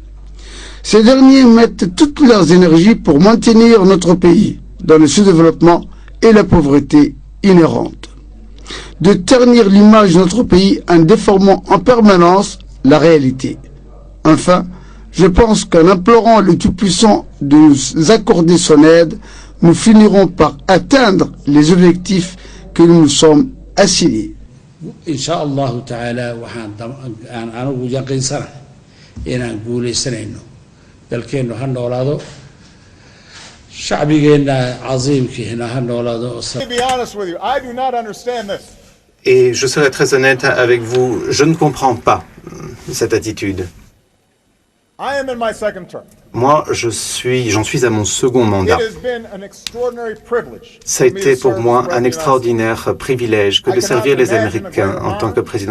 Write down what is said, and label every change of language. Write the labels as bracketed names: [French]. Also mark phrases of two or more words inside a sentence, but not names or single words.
[French] Ces derniers mettent toutes leurs énergies pour maintenir notre pays dans le sous-développement et la pauvreté inhérente, de ternir l'image de notre pays en déformant en permanence la réalité. Enfin, je pense qu'en implorant le Tout-Puissant de nous accorder son aide, nous finirons par atteindre les objectifs que nous nous sommes assignés. [Arabic] إن شاء الله تعالى [Somali] anagu yaqiinsana inaan guuleysanayno dalkeennu ha noolaado shacbigeenna casiimkiina ha noolaado. [French] Et je serai très honnête avec vous, je ne comprends pas cette attitude. Moi, j'en suis à mon second mandat. Ça a été pour moi un extraordinaire privilège que de servir les Américains en tant que président.